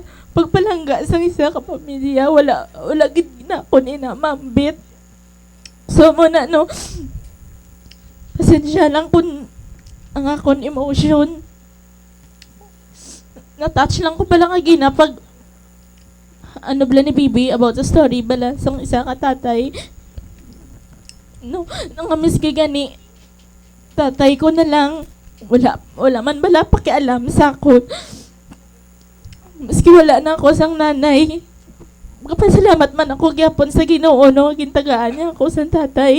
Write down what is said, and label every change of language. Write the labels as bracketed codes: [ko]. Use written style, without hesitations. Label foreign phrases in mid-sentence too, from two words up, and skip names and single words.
[hil] Pagpalangga sa isa ka pamilya, wala gid na ko na mambit. So mo na no, pasensya lang kung ang akon emotion. Na-touch lang ko pala nga gina pag ano bala ni Bibi [en] about the story [hil] bala sang isa ka tatay. No, nang amis kay gani tatay ko na lang wala man bala pakialam sa akon. Maski wala na ako sang nanay. Magpasalamat man ako gyapon sa Ginoo no, gintagaan niya ako sa tatay.